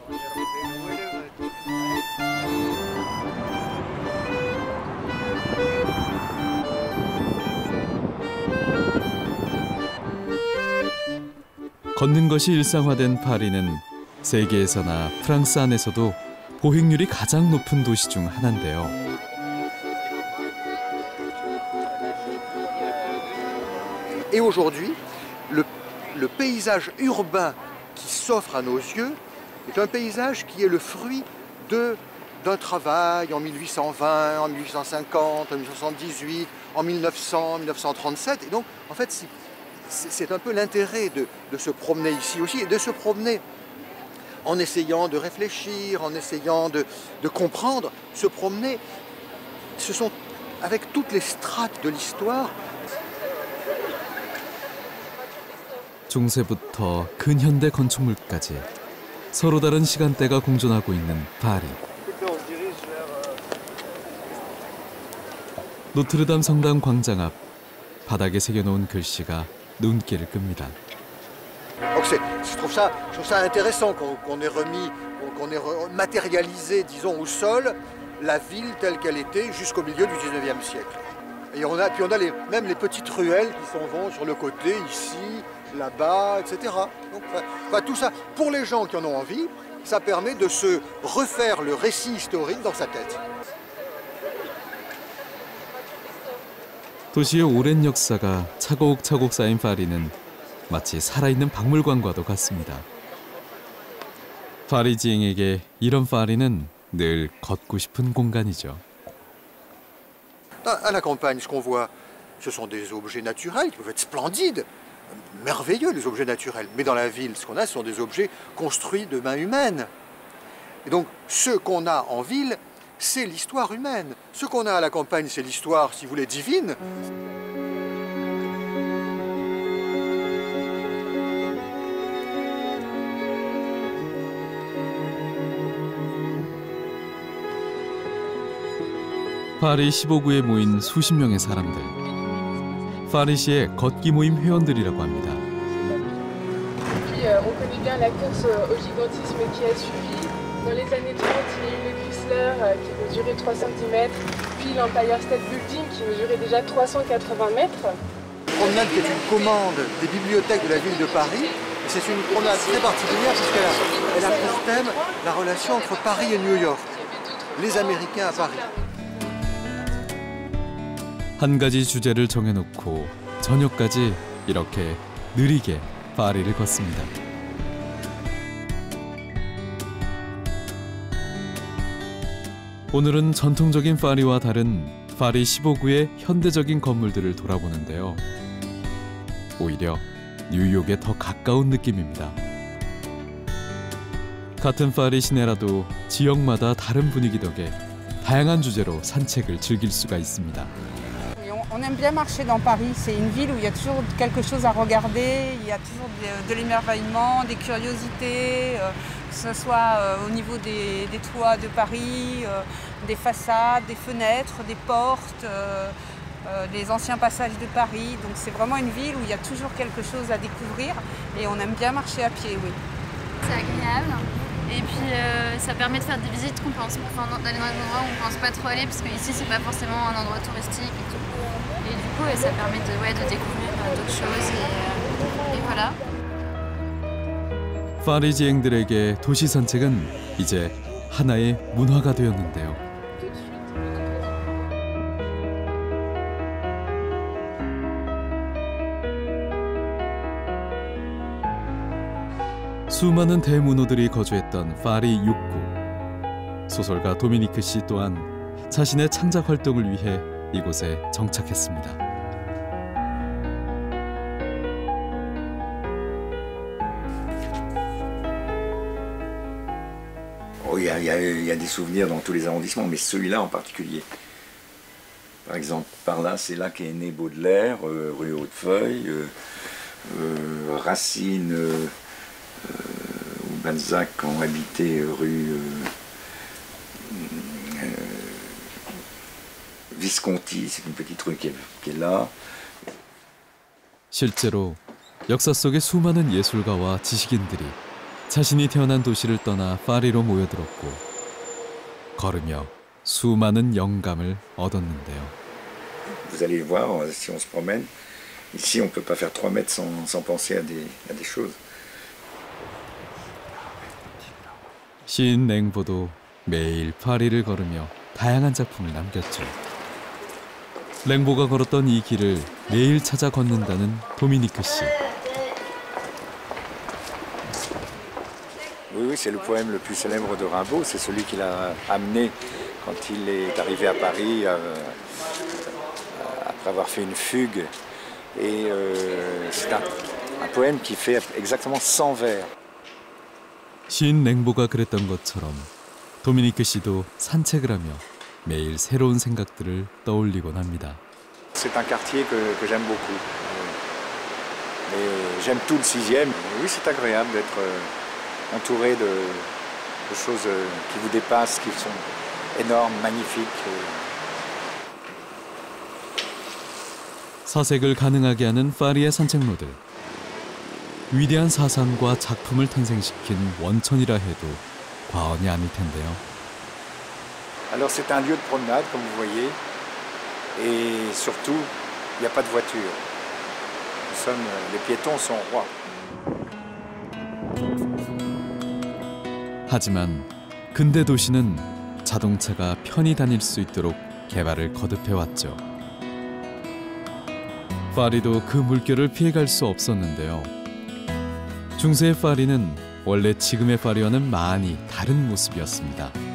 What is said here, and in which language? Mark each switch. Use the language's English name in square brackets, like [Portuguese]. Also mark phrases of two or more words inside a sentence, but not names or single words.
[Korean] 걷는 것이 일상화된 파리는 세계에서나 프랑스 안에서도 보행률이 가장 높은 도시 중 하나인데요. [French] Et aujourd'hui, le paysage urbain qui s'offre à nos yeux est un paysage qui est le fruit d'un travail en 1820, en 1850, en 1878, en 1900, 1937. Et donc, en fait, c'est un peu l'intérêt de se promener ici aussi, et de se promener en essayant de réfléchir, en essayant de comprendre. Se promener, ce sont avec toutes les strates de l'histoire. [Korean] 중세부터 근현대 건축물까지 서로 다른 시간대가 공존하고 있는 파리. 노트르담 성당 광장 앞 바닥에 새겨놓은 글씨가 눈길을 끕니다. [French] Je trouve ça intéressant qu'on ait matérialisé, disons, au sol la ville telle qu'elle était jusqu'au milieu du 19e siècle. Et on a même les petites ruelles qui s'en vont sur le côté, ici, là-bas, etc. Donc, tout ça, pour les gens qui en ont envie, ça permet de se refaire le récit historique dans sa tête. [Korean] 도시의 오랜 역사가 차곡차곡 쌓인 파리는 마치 살아있는 박물관과도 같습니다. 파리지행에게 이런 파리는 늘 걷고 싶은 공간이죠. [French] À la campagne, ce qu'on voit, ce sont des objets naturels qui peuvent être splendides, merveilleux, les objets naturels. Mais dans la ville, ce qu'on a, ce sont des objets construits de main humaine. Et donc, ce qu'on a en ville, c'est l'histoire humaine. Ce qu'on a à la campagne, c'est l'histoire, si vous voulez, divine. [Korean] 파리 15구에 모인 수십 명의 사람들. 파리시의 걷기 모임 회원들이라고 합니다. [French] On connaît bien la course au gigantisme qui a suivi. Dans les années 30, il y a eu le Chrysler qui mesurait 3 cm, puis l'Empire State Building qui mesurait déjà 380 mètres. Promenade qui est une commande des bibliothèques de la ville de Paris. C'est une promenade très particulière puisqu'elle a pour thème la relation entre Paris et New York. Les Américains à Paris. [Korean] 한 가지 주제를 정해놓고 저녁까지 이렇게 느리게 파리를 걷습니다. 오늘은 전통적인 파리와 다른 파리 15구의 현대적인 건물들을 돌아보는데요. 오히려 뉴욕에 더 가까운 느낌입니다. 같은 파리 시내라도 지역마다 다른 분위기 덕에 다양한 주제로 산책을 즐길 수가 있습니다. [French] On aime bien marcher dans Paris, c'est une ville où il y a toujours quelque chose à regarder, il y a toujours de l'émerveillement, des curiosités, que ce soit au niveau des toits de Paris, des façades, des fenêtres, des portes, les anciens passages de Paris. Donc c'est vraiment une ville où il y a toujours quelque chose à découvrir et on aime bien marcher à pied, oui. C'est agréable. Et puis ça permet de faire des visites qu'on pense, d'aller dans des endroits où on ne pense pas trop aller, parce qu'ici c'est pas forcément un endroit touristique et tout. Et du coup ça permet de découvrir d'autres choses et voilà. [Korean] 파리지앵들에게 도시 산책은 이제 하나의 문화가 되었는데요. 수많은 대문호들이 거주했던 파리 6구. 소설가 도미니크 씨 또한 자신의 창작 활동을 위해 이곳에 정착했습니다. [French] Il y a des souvenirs dans tous les arrondissements, mais celui-là en particulier. Par exemple, par là, c'est là qu'est né Baudelaire, rue Hautefeuille, Racine ou Balzac ont habité rue Visconti, c'est une petite rue qui est là. [Korean] 실제로 역사 속의 수많은 예술가와 지식인들이 자신이 태어난 도시를 떠나 파리로 모여들었고 걸으며 수많은 영감을 얻었는데요. [French] Vous allez voir, si on se promène, ici on ne peut pas faire 3 mètres sans penser à des choses. [Korean] 시인 랭보도 매일 파리를 걸으며 다양한 작품을 남겼죠. 랭보가 걸었던 이 길을 매일 찾아 걷는다는 도미니크 씨. [French] Oui, c'est le poème le plus célèbre de Rimbaud. C'est celui qu'il a amené quand il est arrivé à Paris après avoir fait une fugue. Et c'est un poème qui fait exactement 100 vers. [Korean] 시인 랭보가 그랬던 것처럼 도미니크 씨도 산책을 하며 매일 새로운 생각들을 떠올리곤 합니다. [French] C'est un quartier que j'aime beaucoup. Et j'aime tout le 6e. Oui, c'est agréable d'être entouré de choses qui vous dépassent, qui sont énormes, magnifiques. [Korean] 사색을 가능하게 하는 파리의 산책로들. 위대한 사상과 작품을 탄생시킨 원천이라 해도 과언이 아닐 텐데요. [French] Alors c'est un lieu de promenade, comme vous voyez, et surtout, il n'y a pas de voiture. Les piétons sont rois. [Korean] 하지만 근대 도시는 자동차가 편히 다닐 수 있도록 개발을 거듭해왔죠. 파리도 그 물결을 피해갈 수 없었는데요. 중세의 파리는 원래 지금의 파리와는 많이 다른 모습이었습니다.